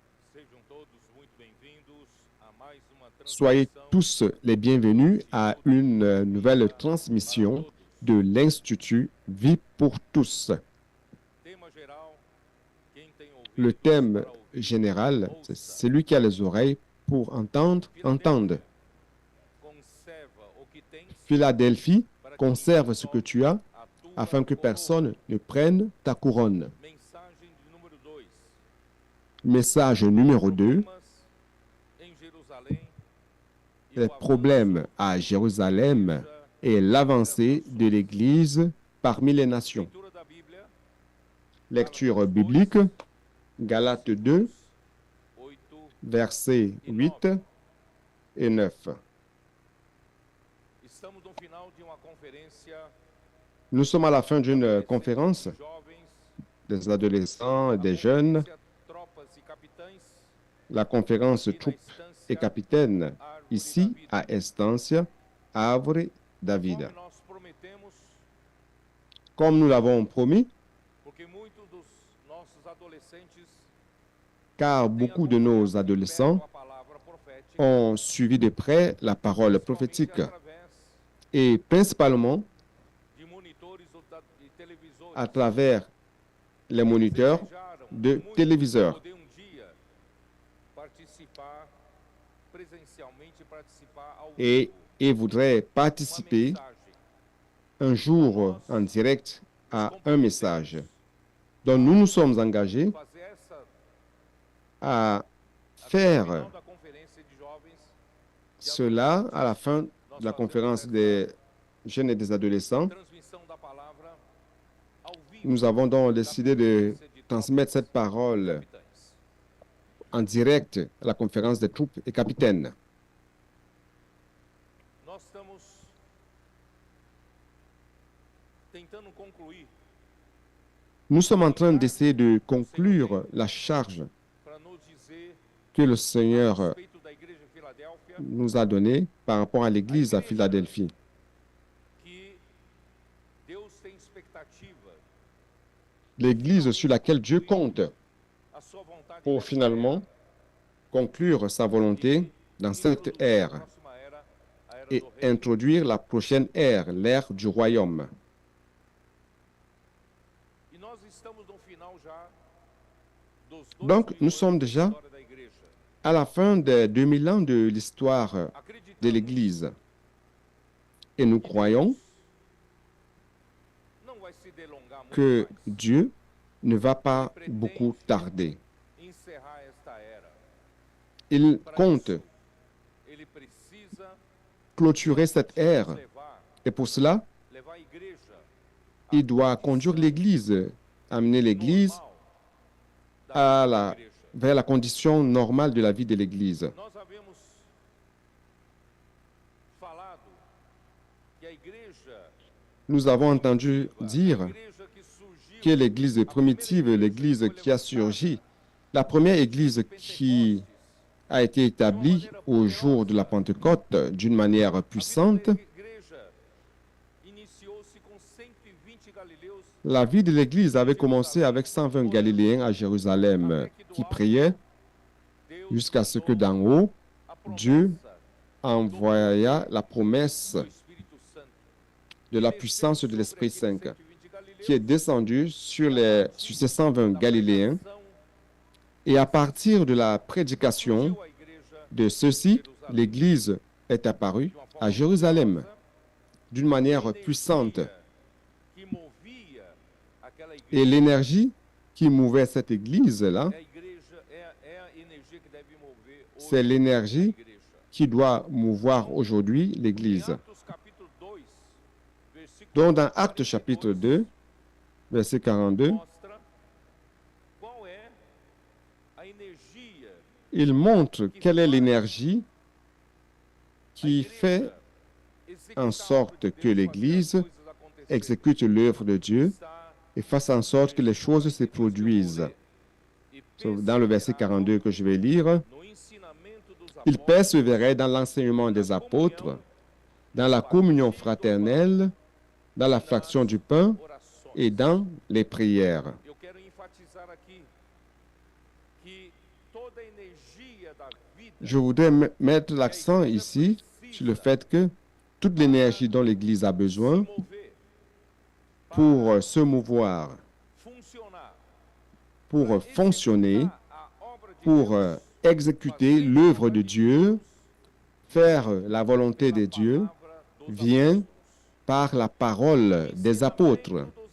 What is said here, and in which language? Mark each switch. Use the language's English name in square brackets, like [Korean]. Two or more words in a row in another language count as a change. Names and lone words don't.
[Portuguese] Sejam todos muito bem-vindos a mais uma [French] Soyez [Portuguese] transmissão [French] tous les bienvenus à une nouvelle transmission de l'Institut Vie pour tous. [Portuguese] tema geral. Quem tem [French] Le [Portuguese] ouvidos [French] thème [Portuguese] para ouvir, [French] général, c'est [Portuguese] ouça. [French] celui qui a les oreilles pour entendre, [Portuguese] entende. Conserva o que tens [French] Philadelphie, [Portuguese] para que [French] conserve [Portuguese] ninguém [French] ce que [Portuguese] toque [French] tu as [Portuguese] a tua [French] afin que [Portuguese] coroa. [French] personne ne prenne ta couronne. [Portuguese] Mensagem de número 2. [French] Message numéro 2, [Portuguese] Em Jerusalém e [French] les [Portuguese] o [French] problèmes [Portuguese] avanço [French] à Jérusalem et l'avancée de l'Église parmi les nations. [Portuguese] leitura da Bíblia. [French] Lecture biblique, Galates 2, 8 versets 8 et 9. [Portuguese] Estamos no final de uma conferência [French] Nous sommes à la fin d'une conférence [Portuguese] de jovens, [French] des adolescents et des jeunes, [Portuguese] tropas e capitães [French] la conférence [Portuguese] aqui na [French] troupes [Portuguese] Estância [French] et capitaines, [Portuguese] Árvore da [French] ici [Portuguese] Vida. [French] à Estancia, Havre, David. [Portuguese] Conforme nós prometemos, [French] Comme nous l'avons promis, [Portuguese] porque muitos dos nossos adolescentes [French] car [Portuguese] têm [French] beaucoup de nos adolescents [Portuguese] acompanhado a palavra profética, [French] ont suivi de près la parole prophétique [Portuguese] através [French] et principalement [Portuguese] de monitores ou de televisores. [French] à travers les moniteurs [Portuguese] Desejaram [French] de [Portuguese] muito [French] téléviseurs [Portuguese] poder dia participar presencialmente, participar ao [French] et, [Portuguese] vivo. [French] et voudraient [Portuguese] Uma [French] participer [Portuguese] mensagem. [French] un jour en direct à un message. Donc nous nous sommes engagés [Portuguese] Fazer essa [French] à [Portuguese] até o [French] faire [Portuguese] final da conferência de jovens. [French] cela à la fin de la conférence des jeunes et des adolescents. [Portuguese] Transmissão da palavra ao vivo. [French] Nous avons donc décidé de transmettre cette parole [Portuguese] Capitães. [French] en direct à la conférence des troupes et capitaines. [Portuguese] Nós estamos tentando concluir [French] Nous sommes en train d'essayer de conclure la charge [Portuguese] para nos dizer [French] que le [Portuguese] a [French] Seigneur [Portuguese] respeito da igreja de Filadélfia [French] nous a donnée par rapport à l'Église à Philadelphie. [Portuguese] que Deus tem expectativa [French] L'Église sur laquelle Dieu compte [Portuguese] a sua vontade [French] pour finalement conclure sa volonté dans cette ère [Portuguese] próxima era, a era [French] et [Portuguese] do reino. [French] introduire la prochaine ère, l'ère du royaume. [Portuguese] E nós estamos no final já dos [French] Donc, [Portuguese] 2000 [French] nous [Portuguese] anos [French] sommes [Portuguese] da [French] déjà [Portuguese] história da igreja. [French] à la fin des 2000 ans de l'histoire de [Portuguese] Acreditamos [French] l'Église. Et nous croyons [Portuguese] não vai se delongar muito [French] que [Portuguese] mais. [French] Dieu ne va pas beaucoup tarder. [Portuguese] Encerrar esta era. [French] Il [Portuguese] Para [French] compte [Portuguese] isso, ele precisa [French] clôturer cette ère. [Portuguese] levar [French] Et pour cela, [Portuguese] a igreja [French] il doit conduire l'Église, amener l'Église [Portuguese] normal da [French] à [Portuguese] vida da [French] la, [Portuguese] igreja. [French] vers la condition normale de la vie de l'Église. [Portuguese] Nós havemos falado que a igreja, [French] Nous avons entendu dire [Portuguese] a igreja que surgiu [French] que l'Église primitive, l'Église qui a surgi, la première Église qui a été établie au jour de la Pentecôte d'une manière puissante, [Portuguese] a igreja iniciou-se com 120 galileus [French] la vie de l'Église avait commencé avec 120 Galiléens à Jérusalem qui priaient [Portuguese] Deus [French] jusqu'à ce que d'en haut, [Portuguese] a promessa [French] Dieu envoya la promesse [Portuguese] do Espírito Santo. [French] de la puissance de l'Esprit Saint [Portuguese] Aqueles 120 galileus, [French] qui est descendue sur ces 120 Galiléens. [Portuguese] pregação, [French] Et à partir de la prédication [Portuguese] surgiu a igreja [French] de ceux-ci, l'Église est apparue [Portuguese] de uma forma [French] à Jérusalem [Portuguese] poderosa, [French] d'une manière puissante. [Portuguese] que movia aquela [French] Et [Portuguese] igreja. [French] l'énergie qui mouvait cette Église-là, [Portuguese] É a igreja, é a energia que deve mover hoje [French] c'est l'énergie [Portuguese] a igreja. [French] qui doit mouvoir aujourd'hui l'Église. [Portuguese] Em Atos capítulo 2, versículo [French] Donc dans Actes chapitre 2, verset 42, [Portuguese] mostra qual é a energia [French] il montre quelle est l'énergie qui fait [Portuguese] executar [French] en sorte que l'Église [Portuguese] coisas acontecerem. [French] exécute l'œuvre de Dieu [Portuguese] Está [French] et fasse en sorte que les choses se produisent. [Portuguese] e [French] Dans le verset 42 que je vais lire, [Portuguese] no ensinamento dos [French] il [Portuguese] apóstolos, [French] persévérait dans l'enseignement des apôtres, dans la communion fraternelle, dans la fraction du pain [Portuguese] orações. [French] et dans les prières. [Portuguese] Eu quero enfatizar aqui que [French] Je voudrais mettre l'accent ici sur le fait que toute l'énergie dont l'Église a besoin pour se mouvoir, pour fonctionner, pour exécuter l'œuvre de Dieu, faire la volonté de Dieu, vient par la parole des apôtres.